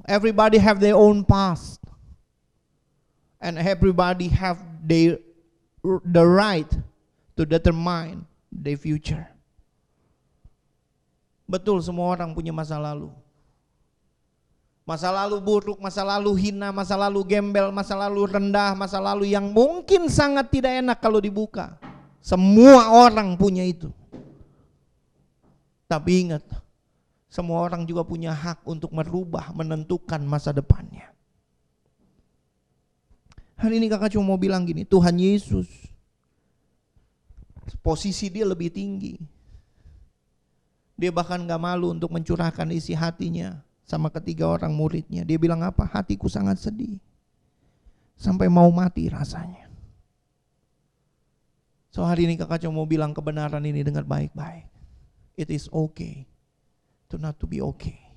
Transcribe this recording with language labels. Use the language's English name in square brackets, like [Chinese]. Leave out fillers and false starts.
[English] Everybody have their own past. And everybody have the right to determine their future. [Indonesian] Betul, semua orang punya masa lalu. Masa lalu buruk, masa lalu hina, masa lalu gembel, masa lalu rendah, masa lalu yang mungkin sangat tidak enak kalau dibuka. Semua orang punya itu. Tapi ingat, semua orang juga punya hak untuk merubah, menentukan masa depannya. Hari ini kakak cuma mau bilang gini, Tuhan Yesus, posisi dia lebih tinggi. Dia bahkan gak malu untuk mencurahkan isi hatinya sama ketiga orang muridnya. Dia bilang apa? Hatiku sangat sedih, sampai mau mati rasanya. So hari ini kakak cuma mau bilang kebenaran ini dengar baik-baik. [English] It is okay to not to be okay.